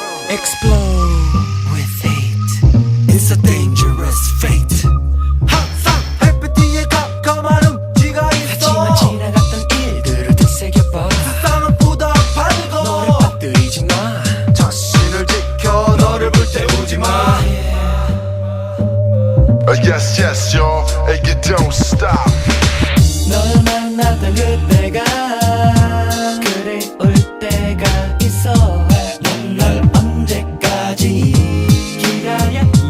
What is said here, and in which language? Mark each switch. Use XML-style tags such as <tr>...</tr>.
<en>Explode with hate. It's a dangerous fate.</en> <ko>항상 햇빛 뒤에 깜깜한 음지가 있어. 하지만 지나갔던 일들을 되새겨봐. 세상은 보답하고 너를 빠뜨리지 마. 자신을 지켜 너를 불태우지 마.</ko> <en>Yes, yes, y'all, and you don't stop.</en> <ko>널 만났던 그때가 그리울 때가 있어. 넌 언제까지 기다려</ko>